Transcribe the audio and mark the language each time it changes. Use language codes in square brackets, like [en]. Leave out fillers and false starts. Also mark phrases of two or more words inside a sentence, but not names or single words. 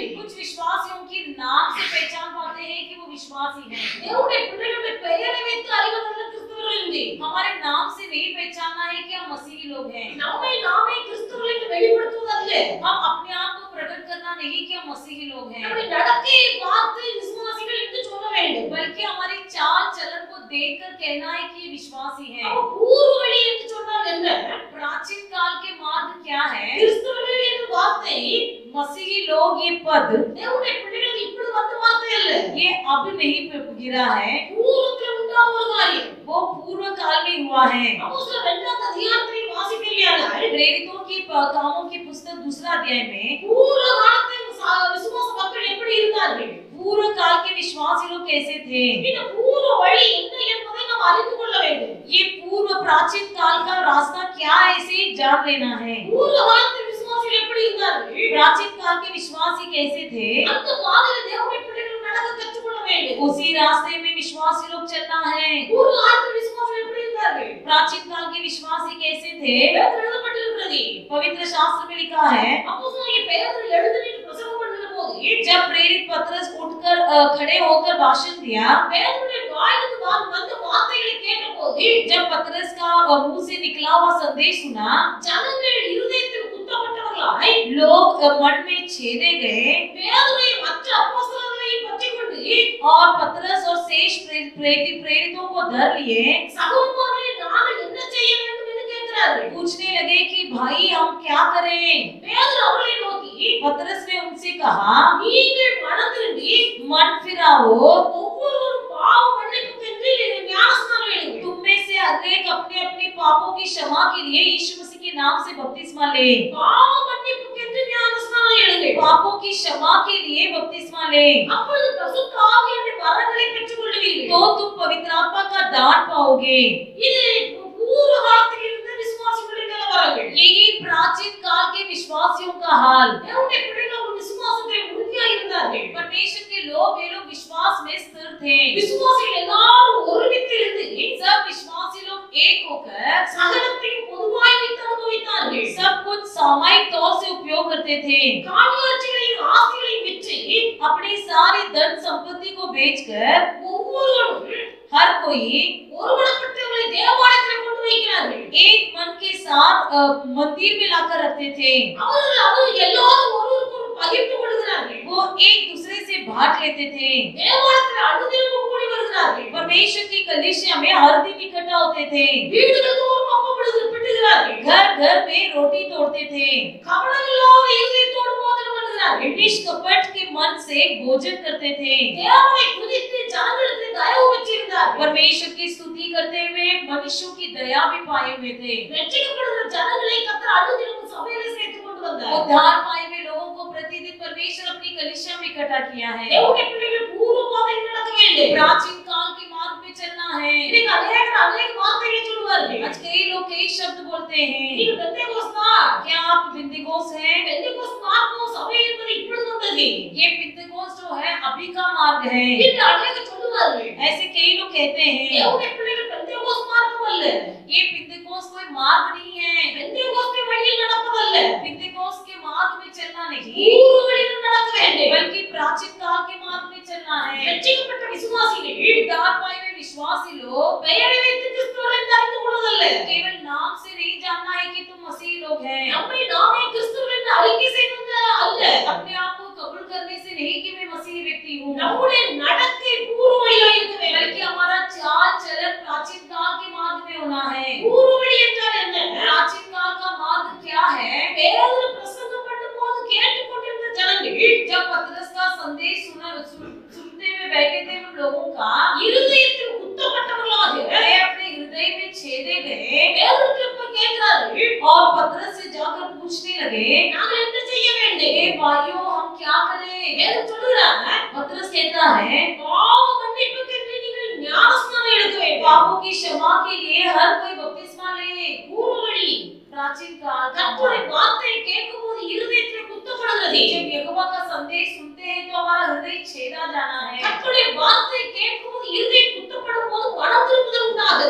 [hi] कुछ विश्वासियों की नाम से पहचान पाते हैं कि वो विश्वासी हैं। [ta] தேவனுடைய பிள்ளைகளுடைய பெயரை வைத்து அறிவதல்ல கிறிஸ்தவர்கள் என்று. [hi] हमारे नाम से नहीं पहचानना है कि हम मसीही लोग हैं। [ta] நம்மை நாமே கிறிஸ்தவர்கள் என்று வெளிப்படுத்துவதல்ல. [hi] हम अपने आप को प्रकट करना नहीं कि हम मसीही लोग हैं, [ta] நம்முடைய நடக்கையை பார்த்து விசுவாசிகள் என்று சொல்ல வேண்டும். [hi] बल्कि हमारी चाल चलन को देखकर कहना है कि ये विश्वासी हैं। [ta] அப்ப பூர்வ வழி என்று சொன்னால் என்ன? [hi] प्राचीन काल के मार्ग क्या है? [ta] கிறிஸ்தவர்கள் என்ற வார்த்தை [hi] मसीही लोग ये पद [ta] தேவனுடைய பிள்ளைகள் இப்படி வந்த வார்த்தை அல்ல. [hi] ये अब नहीं गिरा है, [ta] பூர்வத்தில் உண்டான ஒரு காரியம். [hi] वो पूर्व काल में हुआ है। [ta] அப்போஸ்தலர் 2ஆம் அதிகாரத்தில் வாசிப்பீர்களானால் [hi] प्रेरितों की कामों की पुस्तक 2 अध्याय में [ta] பூர்வ காலத்தில் விசுவாச மக்கள் எப்படி இருந்தார்கள்? [hi] पूर्व काल के विश्वासी लोग कैसे थे? [ta] இந்த பூர்வ வழி என்ன என்பதை நாம் அறிந்து கொள்ள வேண்டும். [hi] ये पूर्व प्राचीन काल का रास्ता क्या है इसे जान लेना है। [ta] பூர்வ காலத்தில் விசுவாசிகள் எப்படி இருந்தார்கள்? [hi] प्राचीन काल के विश्वासी कैसे थे? [ta] அந்த பாதையில் தேவனுடைய பிள்ளைகள் நடக்க கற்றுக்கொள்ள வேண்டும். [hi] उसी रास्ते में विश्वासी लोग चलना है। [ta] பூர்வ காலத்தில் விசுவாசிகள் எப்படி இருந்தார்கள்? [hi] प्राचीन काल के विश्वासी कैसे थे? [ta] வேதத்தில் எழுதப்பட்டிருக்கிறது. [hi] पवित्र शास्त्र में लिखा है, [ta] அப்போஸ்தலர் பேதுரு எழுந்து நின்று பிரசங்கம் பண்ணுகிற போது [hi] जब प्रेरित पतरस उठकर खड़े होकर भाषण दिया, [ta] பேதுருடைய வாயிலிருந்து வந்த வார்த்தைகளை கேட்டபோது [hi] जब पतरस का मुंह से निकला हुआ संदेश सुना, [ta] ஜனங்கள் இருதயத்தில் குத்தப்பட்டவர்களாய் [hi] लोग मन में छेदे गए [ta] பேதுருவை மற்ற அப்போஸ்தலர்களையும் பற்றிக்கொண்டு [hi] और पतरस और शेष प्रेरितों को धर लिए [ta] சகோதரர்களே நாங்கள் என்ன செய்ய வேண்டும் என்று கேட்கிறார்கள். [hi] पूछने लगे कि भाई हम क्या करें? [ta] பேதுரு அவர்களை நோக்கி [hi] पतरस ने उनसे कहा, [ta] நீங்கள் மனம் திரும்பி [hi] मन फिराओ, [ta] ஒவ்வொருவரும் பாவ மன்னிப்புக்கென்று ஞானஸ்நானம் எடுங்கள். [hi] तुम में से हर एक अपने अपने पापों की क्षमा के लिए यीशु मसीह के नाम से बपतिस्मा ले। [ta] பாவ மன்னிப்புக்கென்று ஞானஸ்நானம் எடுங்கள். [hi] पापों की क्षमा के लिए बपतिस्मा ले, [ta] அப்பொழுது பரிசுத்த ஆவியானவருடைய வரங்களை பெற்றுக் கொள்வீர்கள். [hi] तो तुम पवित्र आत्मा का दान पाओगे। [ta] இது பூர்வ காலத்தில் இருந்த விசுவாசிகளின் நிலவரங்கள். [hi] यही प्राचीन काल के विश्वासियों का हाल। [ta] தேவனுடைய பிள்ளைகள் விசுவாசத்தில் உறுதியாக இருந்தார்கள். [hi] परमेश्वर के लोग वे लोग विश्वास में स्थिर थे। [ta] விசுவாசிகள் எல்லாரும் ஒருமித்து இருந்து [hi] सब विश्वासी लोग एक होकर [ta] சகலத்தையும் பொதுவாய் வைத்து அனுபவித்தார்கள். [hi] सब कुछ सामूहिक तौर से उपयोग करते करते थे, [ta] காணியாட்சிகளையும் ஆஸ்திகளையும் விற்று [hi] अपनी सारी धन संपत्ति को बेचकर [ta] ஒவ்வொருவரும் [hi] हर कोई [ta] ஒருமனப்பட்டவர்களை தேவாலயத்தில் கொண்டு வைக்கிறார்கள். [hi] एक मन के साथ मंदिर में लाकर रखते थे। [ta] அவர்கள் எல்லாரும் ஒருவருக்கொருவர் பகிர்ந்து கொள்கிறார்கள். [hi] वो एक दूसरे से बांट लेते थे। [ta] தேவாலயத்தில் அனுதினமும் கூடி வருகிறார்கள். [hi] परमेश्वर की कलीसिया में हर दिन इकट्ठा होते थे। [ta] வீடுகள் தோறும் அப்பப்படுகிறார்கள். [hi] घर घर में रोटी तोड़ते थे। [ta] கபடமில்லாத இருதயத்தோடு போதனை பண்ணுகிறார்கள். [hi] निष्कपट के मन से भोजन करते थे। [ta] தேவனை துதித்து ஜனங்களுக்கு தயவு பெற்றிருந்தார்கள். [hi] परमेश्वर की स्तुति करते हुए मनुष्यों की दया भी पाए हुए थे। [ta] ரட்சிக்கப்படுகிற ஜனங்களை கர்த்தர் அனுதினமும் சபையில் சேர்த்து கொண்டு வந்தார். [hi] उद्धार पाए हुए लोगों को प्रतिदिन परमेश्वर अपनी कलीसिया में इकट्ठा किया है। [ta] தேவனுடைய பிள்ளைகள் பூர்வ பாதையில் நடக்க வேண்டும். [hi] प्राचीन काल के मार्ग पे चलना है। [ta] இன்னைக்கு அநேகர் அநேக வார்த்தைகளை சொல்வார்கள். [hi] आज कई लोग कई शब्द बोलते हैं। [ta] நீங்க பெந்தேகோஸ்தா? [hi] क्या आप बिंदिगोस हैं? [ta] பெந்தேகோஸ்து மார்க்கம் சபை என்பது இப்பொழுது வந்தது. [hi] ये बिंदिगोस जो है अभी का मार्ग है। [ta] என்று அநேகர் சொல்லுவார்கள். [hi] ऐसे कई लोग कहते हैं। [ta] தேவனுடைய பிள்ளைகள் பெந்தேகோஸ்து மார்க்கம் அல்ல. [hi] ये बिंदिगोस कोई मार्ग नहीं है। [ta] பெந்தேகோஸ்து வழியில் நடப்பதல்ல. [hi] बिंदिगोस के मार्ग में चलना नहीं, [ta] பூர்வ வழியில் நடக்க வேண்டும். [hi] बल्कि प्राचीन काल के मार्ग में चलना है। [ta] ரட்சிக்கப்பட்ட விசுவாசிகள் [hi] उद्धार पाए हुए विश्वासी लोग [ta] பெயரை வைத்து கிறிஸ்துவை அறிந்து கொள்வதல்ல. [hi] केवल नाम से नहीं जानना है कि तुम मसीह लोग हैं। [ta] நம்மை நாமே கிறிஸ்துவை என்று அறிக்கை செய்வது அல்ல. [hi] अपने आप को कबूल करने से नहीं कि मैं मसीह व्यक्ति हूँ, [ta] நம்முடைய நடக்கை பூர்வ வழியாக இருக்க வேண்டும். [hi] बल्कि हमारा चाल चलन प्राचीन काल के मार्ग में होना है। [ta] பூர்வ வழி என்றால் என்ன? [hi] प्राचीन काल का मार्ग क्या है? [ta] பேதுரு பிரசங்கம் பண்ணும்போது கேட்டுக்கொண்டிருந்த ஜனங்கள் [hi] जब पतरस का संदेश सुनते हुए बैठे थे उन लोगों का [ta] இருதயத்தில் குத்தப்பட்டவர்களாக [hi] वे अपने हृदय में छेदे गए [ta] பேதுருவிடம் போய் கேட்கிறார்கள். [hi] और पतरस से जाकर पूछने लगे, [ta] நாங்கள் என்ன செய்ய வேண்டும்? [hi] हे भाइयों हम क्या करें? [ta] பேதுரு சொல்கிறார், [hi] पतरस कहता है, [ta] பாவ மன்னிப்புக்கு நீங்கள் ஞானஸ்நானம் எடுக்க வேண்டும். [hi] पापों की क्षमा के लिए हर कोई बपतिस्मा ले। [ta] பூர்வ வழி [hi] प्राचीन काल का [ta] கர்த்தருடைய வார்த்தையை கேட்கும்போது இருதயத்தில் குத்தப்படுகிறது. [hi] जब यहोवा का संदेश सुनते हैं तो हमारा हृदय छेदा जाना है। [ta] கர்த்தருடைய வார்த்தையை கேட்கும்போது இருதயம் குத்தப்படும் போது மனம் திரும்புதல் உண்டாகுது.